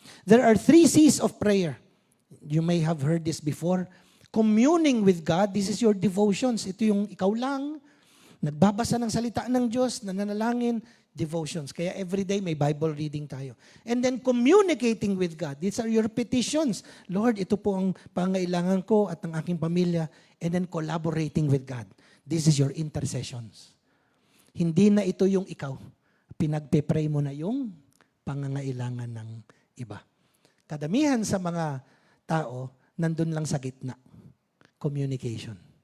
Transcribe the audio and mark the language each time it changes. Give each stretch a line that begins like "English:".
English: There are 3 C's of prayer. You may have heard this before. Communing with God, this is your devotions.
Filipino: Ito yung ikaw lang, nagbabasa ng salita ng Diyos, nananalangin, devotions. Kaya every day may Bible reading tayo.
English: And then communicating with God. These are your petitions.
Filipino: Lord, ito po ang pangailangan ko at ng aking pamilya.
English: And then collaborating with God. This is your intercessions.
Filipino: Hindi na ito yung ikaw. Pinagpe-pray mo na yung pangangailangan ng iba. Kadamihan sa mga tao, nandun lang sa gitna. Communication.